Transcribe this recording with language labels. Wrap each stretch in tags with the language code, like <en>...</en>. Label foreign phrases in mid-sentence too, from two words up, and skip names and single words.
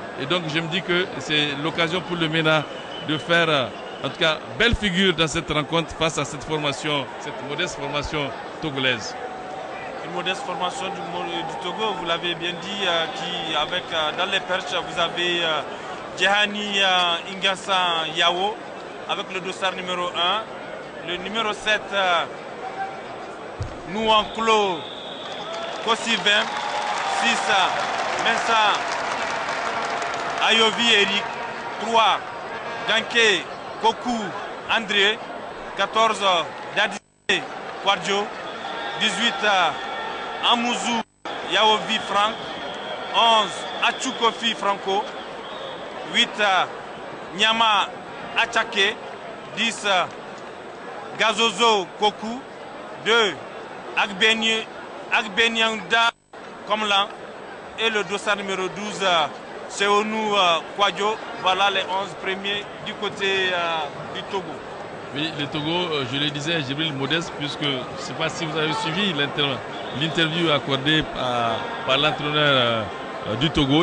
<fr>Et donc je me dis que c'est l'occasion pour le MENA de faire en tout cas belle figure dans cette rencontre face à cette formation, cette modeste formation togolaise. Une modeste formation du Togo, vous l'avez bien dit, qui avec dans les perches, vous avez Djehani Ingassa Yao avec le dossard numéro 1. Le numéro 7, Nouanklo Kosivem. 6, Mensa Ayovi Eric. 3, Danke Koku André. 14, Dadise Kwadjo. 18, Amouzou Yaovi Franck. 11, Achukofi Franco. 8, Nyama Achake. 10, Gazozo Koku. 2, Agbenyanda Komlan. Et le dossard numéro 12, Seonou Kwadjo. Voilà les 11 premiers du côté du Togo. Oui, le Togo, je le disais, Djibril, modeste, puisque je ne sais pas si vous avez suivi l'interview accordée par l'entraîneur du Togo.</fr>